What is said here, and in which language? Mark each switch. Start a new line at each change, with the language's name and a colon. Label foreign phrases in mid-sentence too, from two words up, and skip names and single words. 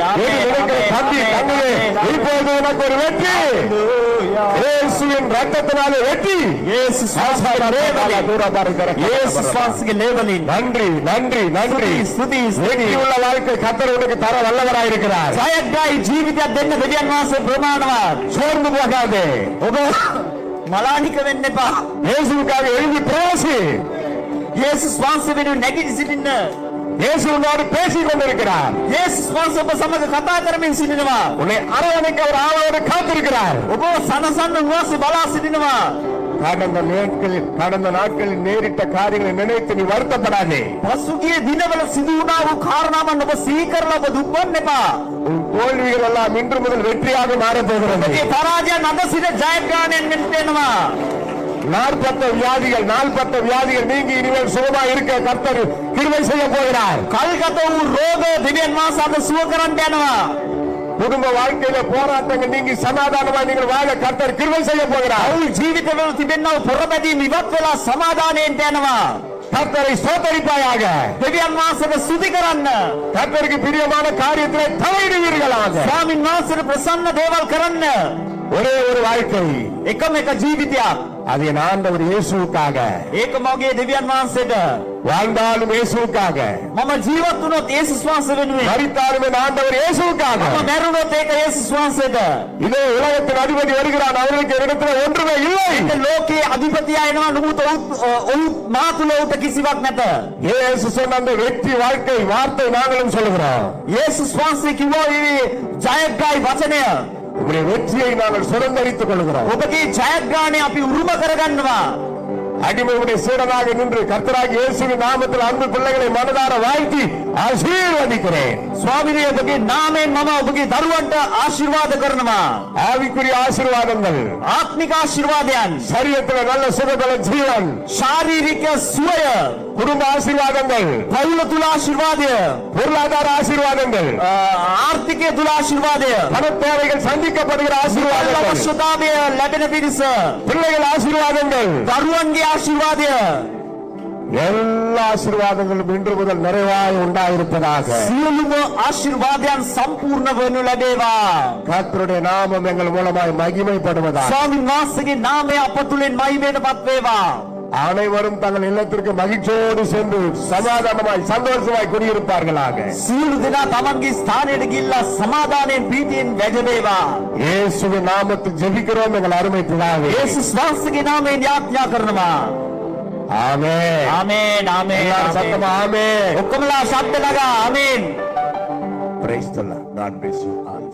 Tamil: தம்பி தங்கவே இப்போது உனக்கு ஒரு வெற்றி. இயேசுவின் ரத்தத்தினாலே வெற்றி. நன்றி நன்றி நன்றி. வெற்றியுள்ள வாழ்க்கை கர்த்தர் உனக்கு தர வல்லவராயிருக்கிறார்.
Sinhala: ජයග්‍රාහී ජීවිතයක් දෙන්න දෙවියන් වහන්සේ ප්‍රමාණවත්.
Tamil: சோர்ந்து போகாதே.
Sinhala: ඔබ මලානික වෙන්න එපා.
Tamil: இயேசுவுக்காக எழுதி பிரயாசி.
Sinhala: යේසුස් වහන්සේ වෙනුවෙන් නැගිට සිටින්න.
Tamil: இயேசு உன்னோடு பேசிக் கொண்டிருக்கிறார்.
Sinhala: යේසුස් වහන්සේ ඔබ සමග කතා කරමින් සිටිනවා.
Tamil: உன்னை அரவணைக்க ஒரு ஆளோடு காத்திருக்கிறார்.
Sinhala: ඔබ සනසන්න උන්වහන්සේ බලා සිටිනවා.
Tamil: கடந்த நாட்களில் நேரிட்ட காரியங்களை நினைத்து நீ வருத்தப்படாதே.
Sinhala: පසුගිය දිනවල සිදු වුණා වූ කාරණාවන් ඔබ සිහි කරලා ඔබ දුක් වෙන්න එපා.
Tamil: உன் தோல்விகள் எல்லாம் இன்று முதல் வெற்றியாக மாறப் போகிறது.
Sinhala: මේ පරාජයන් අද සිට ජයග්‍රහණයෙන් වෙනවා.
Tamil: நாற்பத்த வியாதிகள் நீங்கி இனிமேல் சுகமா இருக்க கர்த்தர் கிருபை செய்ய போகிறார்.
Sinhala: කල්ගත වූ රෝග දෙවියන් වහන්සේ අද සුව කරන්න යනවා.
Tamil: குடும்ப வாழ்க்கையில போராட்டங்கள் நீங்கி சமாதானமா நீங்கள் வாழ கர்த்தர் கிருபை செய்ய போகிறார்.
Sinhala: අවුල් ජීවිතවල තිබෙනා වූ පොරබැදීම් ඉවත් වෙලා සමාදානයෙන් යනවා.
Tamil: கர்த்தரை ஸ்தோத்தரிப்பாயாக.
Sinhala: දෙවියන් වහන්සේට ස්තුති කරන්න.
Tamil: கர்த்தருக்கு பிரியமான காரியத்திலே தலையிடுவீர்களாக.
Sinhala: ස්වාමීන් වහන්සේට ප්‍රසන්න දේවල් කරන්න.
Tamil: ஒரே ஒரு வாழ்க்கை,
Sinhala: එකම එක ජීවිතයක්.
Tamil: அது என் ஆண்டவர் இயேசுவுக்காக.
Sinhala: ඒක මගේ දෙවියන් වහන්සේට.
Tamil: வாழ்ந்தாலும் இயேசுவுக்காக,
Sinhala: මම ජීවත් වුණොත් යේසුස් වහන්සේ වෙනුවෙන්.
Tamil: மரித்தாலும் என் ஆண்டவர் இயேசுவுக்காக.
Sinhala: මම මැරුණොත් ඒක යේසුස් වහන්සේට.
Tamil: இதே உலகத்தின் அதிபதி வருகிறான், அவர்களுக்கு இடத்துல ஒன்றுமே இல்லை.
Sinhala: මේ ලෝකයේ අධිපතියා එනවා නමුත් ඔහු මා තුල උට කිසිවක් නැත.
Tamil: இயேசு சொன்ன அந்த வெற்றி வாழ்க்கை வார்த்தை நாங்களும் சொல்லுகிறோம்.
Sinhala: යේසුස් වහන්සේ කිව්වා මේ ජයග්‍රාහී වචනය.
Tamil: உங்களுடைய வெற்றியை நாங்கள் சுதந்திரித்துக் கொள்கிறோம்.
Sinhala: ඔබගේ ජයග්‍රහණය අපි උරුම කරගන්නවා.
Tamil: அடிமையுடைய சீடனாக நின்று கர்த்தராகிய இயேசுவின் நாமத்தில் அன்பு பிள்ளைகளை மனதார வாழ்த்தி ஆசீர்வதிக்கிறேன்.
Sinhala: ස්වාමීනි ඔබගේ නාමයෙන් මම ඔබගේ දරුවන්ට ආශිර්වාද කරනවා.
Tamil: ஆவிக்குரிய ஆசீர்வாதங்கள்,
Sinhala: ආත්මික ආශිර්වාදයන්,
Tamil: சரீரத்தில் நல்ல சுகபல ஜீவன்,
Sinhala: ශාරීරික සුවය,
Tamil: குடும்ப ஆசீர்வாதங்கள்,
Sinhala: පවුල තුල ආශිර්වාදය,
Tamil: பொருளாதார ஆசீர்வாதங்கள்,
Sinhala: ආර්ථිකය තුල ආශිර්වාදය,
Tamil: பண தேவைகள் சந்திக்கப்படுகிற ஆசீர்வாதங்கள்,
Sinhala: අවශ්‍යතාවය ලැබෙන පිරිස,
Tamil: பிள்ளைகள் ஆசீர்வாதங்கள்,
Sinhala: දරුවන්ගේ ආශිර්වාදය,
Tamil: எல்லா ஆசீர்வாதங்களும் இன்று முதல் நிறைவாய் உண்டாயிருப்பதாக.
Sinhala: සියලුම ආශිර්වාදයන් සම්පූර්ණ වනු ලැබේවා.
Tamil: கர்த்தருடைய நாமம் எங்கள் மூலமாய் மகிமைப்படுவதாக.
Sinhala: ස්වාමීන් වහන්සේගේ නාමය අප තුළින් මහිමයටපත් වේවා.
Tamil: அனைவரும் தங்கள் இல்லத்திற்கு மகிழ்ச்சியோடு சென்று சமாதானமாய் சந்தோஷமாய் குடியிருப்பார்களாக.
Sinhala: සියලු දෙනා තමන්ගේ ස්ථානයට ගිහිල්ලා සමාදානයෙන් ප්‍රීතියෙන් වැඩවේවා.
Tamil: இயேசுவின் நாமத்தில் ஜெபிக்கிறோம் எங்கள் அருமை பிதாவே.
Sinhala: යේසුස් වහන්සේගේ නාමයෙන් යාඥා කරනවා.
Tamil: ஆமென்.
Sinhala: ආමේන් ආමේන්.
Tamil: எல்லாரும் சத்தமா ஆமென்.
Sinhala: ඔක්කොමලා ශබ්ද නගා ආමේන්.
English: Praise the Lord. God bless you all.